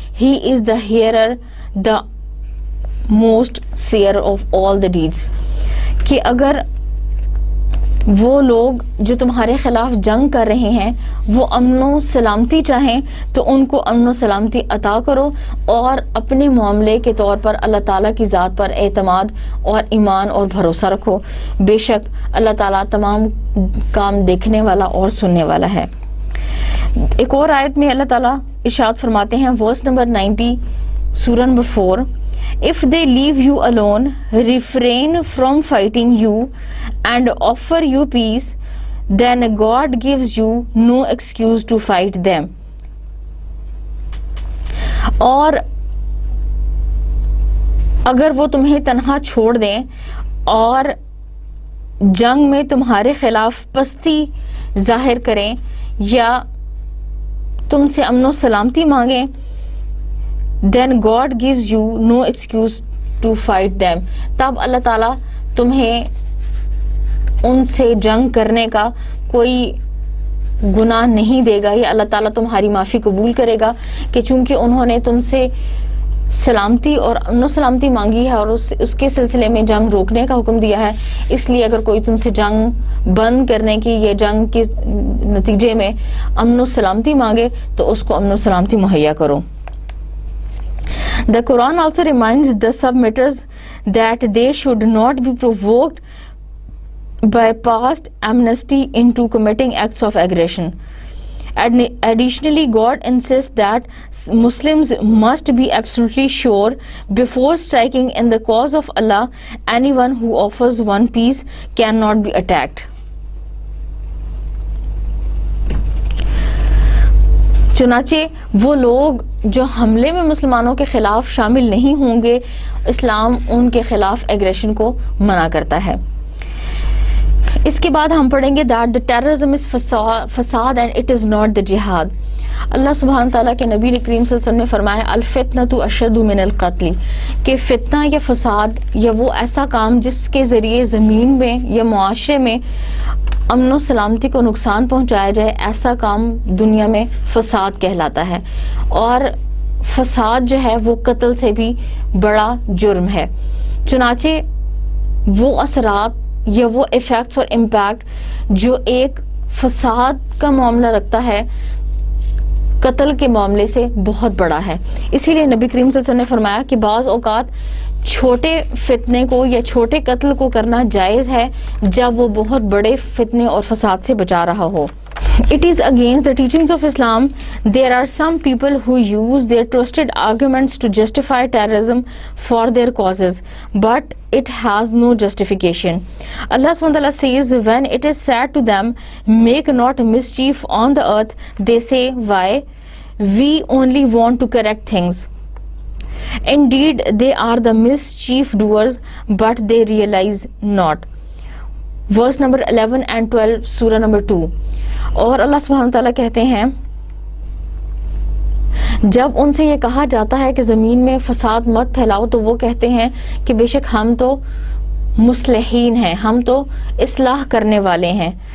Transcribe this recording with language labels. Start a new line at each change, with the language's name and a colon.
English: He is the hearer, the most seer of all the deeds.
Urdu: کہ اگر وہ لوگ جو تمہارے خلاف جنگ کر رہے ہیں وہ امن و سلامتی چاہیں تو ان کو امن و سلامتی عطا کرو, اور اپنے معاملے کے طور پر اللہ تعالیٰ کی ذات پر اعتماد اور ایمان اور بھروسہ رکھو. بے شک اللہ تعالیٰ تمام کام دیکھنے والا اور سننے والا ہے. ایک اور آیت میں اللہ تعالیٰ ارشاد فرماتے ہیں, ورس نمبر 90 سورہ number 4,
English: if they leave you alone, refrain from fighting you, and offer you peace, then God gives you no excuse to fight them.
Urdu: اور اگر وہ تمہیں تنہا چھوڑ دیں اور جنگ میں تمہارے خلاف پستی ظاہر کریں یا تم سے امن و سلامتی مانگیں,
English: then God gives you no excuse to fight them.
Urdu: تب اللہ تعالیٰ تمہیں ان سے جنگ کرنے کا کوئی گناہ نہیں دے گا, یا اللہ تعالیٰ تمہاری معافی قبول کرے گا کہ چونکہ انہوں نے تم سے سلامتی اور امن و سلامتی مانگی ہے اور اس کے سلسلے میں جنگ روکنے کا حکم دیا ہے, اس لیے اگر کوئی تم سے جنگ بند کرنے کی یا جنگ کے نتیجے میں امن و سلامتی مانگے تو اس کو امن و سلامتی مہیا کرو.
English: The Quran also reminds the submitters that they should not be provoked by past amnesty into committing acts of aggression. Additionally, God insists that Muslims must be absolutely sure before striking in the cause of Allah. Anyone who offers one peace cannot be attacked.
Urdu: چنانچہ وہ لوگ جو حملے میں مسلمانوں کے خلاف شامل نہیں ہوں گے, اسلام ان کے خلاف ایگریشن کو منع کرتا ہے. اس کے بعد ہم پڑھیں گے
English: that the terrorism is فساد and it is not the jihad.
Urdu: اللہ سبحانہ تعالیٰ کے نبی کریم صلی اللہ علیہ وسلم نے فرمایا
Arabic: الفتنۃ اشد من القتل,
Urdu: کہ فتنہ یا فساد یا وہ ایسا کام جس کے ذریعے زمین میں یا معاشرے میں امن و سلامتی کو نقصان پہنچایا جائے, ایسا کام دنیا میں فساد کہلاتا ہے, اور فساد جو ہے وہ قتل سے بھی بڑا جرم ہے. چنانچہ وہ اثرات یا وہ ایفیکٹس اور امپیکٹ جو ایک فساد کا معاملہ رکھتا ہے قتل کے معاملے سے بہت بڑا ہے. اسی لیے نبی کریم صلی اللہ علیہ وسلم نے فرمایا کہ بعض اوقات چھوٹے فتنے کو یا چھوٹے قتل کو کرنا جائز ہے جب وہ بہت بڑے فتنے اور فساد سے بچا رہا ہو.
English: It is against the teachings of Islam. There are some people who use their trusted arguments to justify terrorism for their causes, but it has no justification. Allah SWT says, when it is said to them, make not mischief on the earth, they say, why? We only want to correct things. Indeed, they are the mischief doers, but they realize not. Verse number 11 and 12, Surah number 2.
Urdu: اور اللہ سبحانہ تعالیٰ کہتے ہیں جب ان سے یہ کہا جاتا ہے کہ زمین میں فساد مت پھیلاؤ تو وہ کہتے ہیں کہ بے شک ہم تو مصلحین ہیں, ہم تو اصلاح کرنے والے ہیں.